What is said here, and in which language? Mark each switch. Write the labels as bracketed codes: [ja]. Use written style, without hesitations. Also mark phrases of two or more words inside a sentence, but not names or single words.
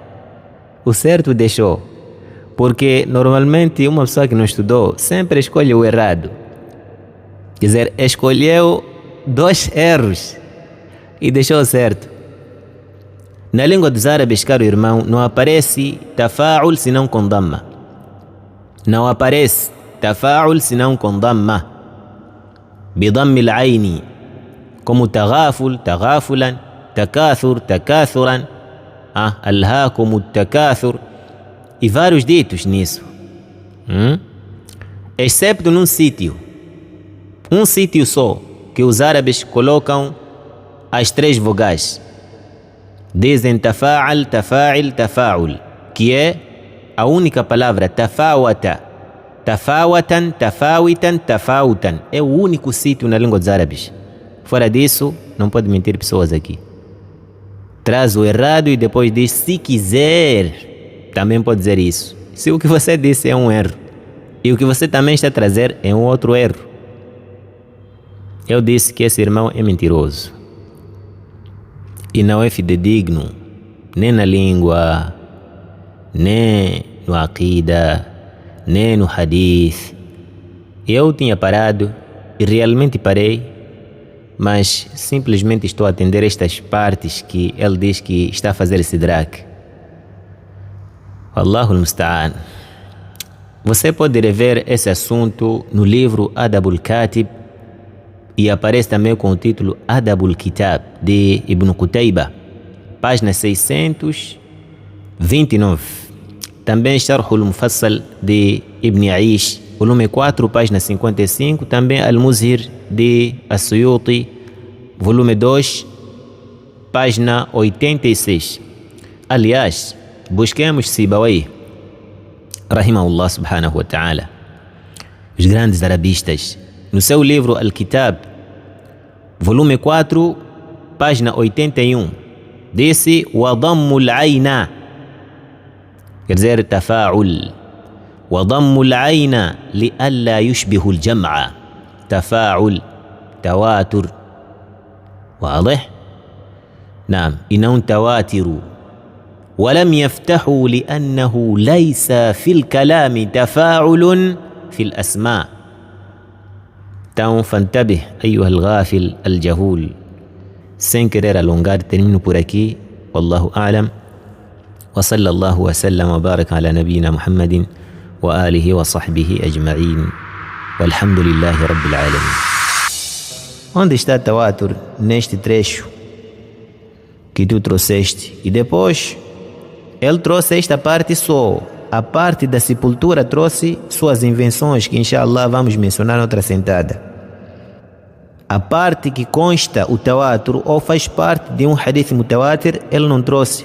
[pt] O certo deixou, porque normalmente uma pessoa que não estudou sempre escolhe o errado. Quer dizer, escolheu 2 erros e deixou certo. Na língua dos árabes, caro irmão, não aparece tafa'ul senão com damma. Não aparece tafa'ul senão com damma. [ar] بضم العين, [pt] como [ar] تغافل، تغافلا، تكاثر، تكاثرا، ألهاكم التكاثر, [pt] e vários ditos nisso. Excepto num sítio. Um sítio só, que os árabes colocam as 3 vogais. Dizem [ar] تفاعَل، تفاعِل، تفاعُل, [pt] que é a única palavra [ar] تفاوتا، تفاوتًا، تفاوِتًا، تفاوُتًا. [pt] É o único sítio na língua dos árabes. Fora disso, não pode mentir pessoas aqui. Traz o errado e depois diz, se quiser, também pode dizer isso. Se o que você disse é um erro e o que você também está a trazer é um outro erro. Eu disse que esse irmão é mentiroso e não é fidedigno, nem na língua, nem no aqida, nem no hadith. Eu tinha parado e realmente parei, mas simplesmente estou a atender estas partes que ele diz que está a fazer sidrak. [ar] الله المستعان. [pt] Você pode rever esse assunto no livro Adabul Katib e aparece também com o título Adabul Kitab de Ibn Qutayba, página 629. Também Sharhul Mufassal de Ibn Aish, volume 4, página 55. Também Al-Muzhir de As-Suyuti, volume 2, página 86. Aliás, busquemos Sibawayh, [ar] رحمه الله سبحانه وتعالى, [pt] os grandes arabistas, no seu livro Al-Kitab, volume 4, página 81, disse [ar] وَضَمُّ الْعَيْنَ, [pt] quer dizer tafa'ul, [ar] وَضَمُّ الْعَيْنَ لِأَلَّا يُشْبِهُ الْجَمْعَ, تفاعل، تواتر, واضح؟ نعم، [pt] e não tawatiru. [ar] ولم يفتحوا لأنه ليس في الكلام تفاعل في الأسماء. Então, fantabih, أيها الغافل الجهول. [pt] Sem querer alongar, termino por aqui. [ar] والله أعلم. وصلى الله وسلم وبارك على نبينا محمد وآله وصحبه أجمعين. والحمد لله رب العالمين. [pt] Onde está tawatur neste trecho que tu trouxeste? E depois ele trouxe esta parte só. A parte da sepultura trouxe suas invenções, que inshallah vamos mencionar noutra sentada. A parte que consta o tawatur ou faz parte de um [ar] حديث متواتر, [pt] ele não trouxe.